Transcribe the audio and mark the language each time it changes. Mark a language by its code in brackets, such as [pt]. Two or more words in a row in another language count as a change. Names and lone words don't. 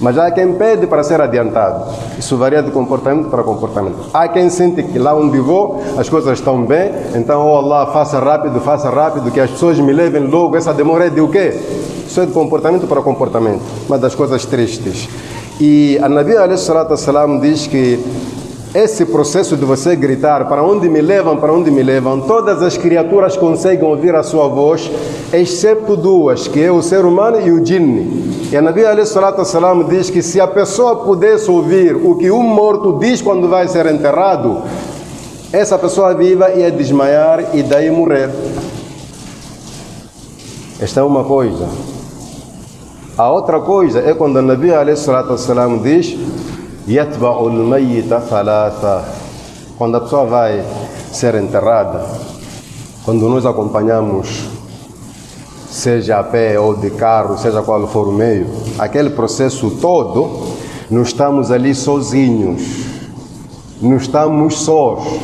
[pt] Mas há quem pede para ser adiantado. Isso varia de comportamento para comportamento. Há quem sente que lá onde vou as coisas estão bem, então, oh Allah, faça rápido, que as pessoas me levem logo. Essa demora é de o quê? Isso é de comportamento para comportamento. Uma das coisas tristes. E a Nabi [ar] عليه الصلاة والسلام [pt] diz que esse processo de você gritar, para onde me levam, todas as criaturas conseguem ouvir a sua voz, exceto duas, que é o ser humano e o jinni. E a Nabi [ar] عليه الصلاة والسلام [pt] diz que se a pessoa pudesse ouvir o que um morto diz quando vai ser enterrado, essa pessoa viva ia desmaiar e daí morrer. Esta é uma coisa. A outra coisa é quando a Nabi [ar] عليه الصلاة والسلام [pt] diz [ar] يَتْبَعُ الْمَيِّتَ ثَلَاثًا. [pt] Quando a pessoa vai ser enterrada, quando nós acompanhamos, seja a pé ou de carro, seja qual for o meio, aquele processo todo, não estamos ali sozinhos, não estamos sós.